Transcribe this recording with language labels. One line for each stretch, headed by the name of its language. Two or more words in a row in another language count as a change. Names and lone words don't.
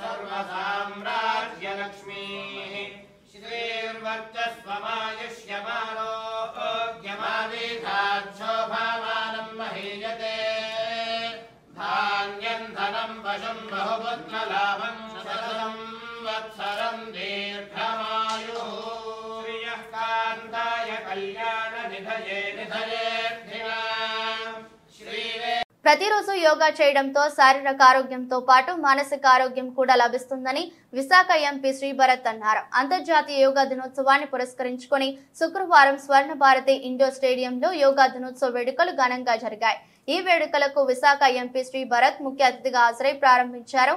Sanskrit: सर्वसाम्राज्यलक्ष्मीः श्रीर्वर्चस्वमायुष्यमारोग्यमादीर्घाच्छोभामानं महीयते धान्यं धनं वशं बहुपुत्रलाभं शतं वत्सरं दीर्घमायुः श्रियः कान्ताय कल्याणनिधये निधयेऽर्थिना श्रीवे
Telugu: ప్రతిరోజు యోగా చేయడంతో శారీరక ఆరోగ్యంతో పాటు మానసిక ఆరోగ్యం కూడా లభిస్తుందని విశాఖ ఎంపీ శ్రీభరత్ అన్నారు. అంతర్జాతీయ యోగా దినోత్సవాన్ని పురస్కరించుకొని శుక్రవారం స్వర్ణ భారతి ఇండోర్ స్టేడియంలో యోగా దినోత్సవ వేడుకలు ఘనంగా జరిగాయి. ఈ వేడుకలకు విశాఖ ఎంపీ శ్రీభరత్ ముఖ్య అతిథిగా హాజరై ప్రారంభించారు.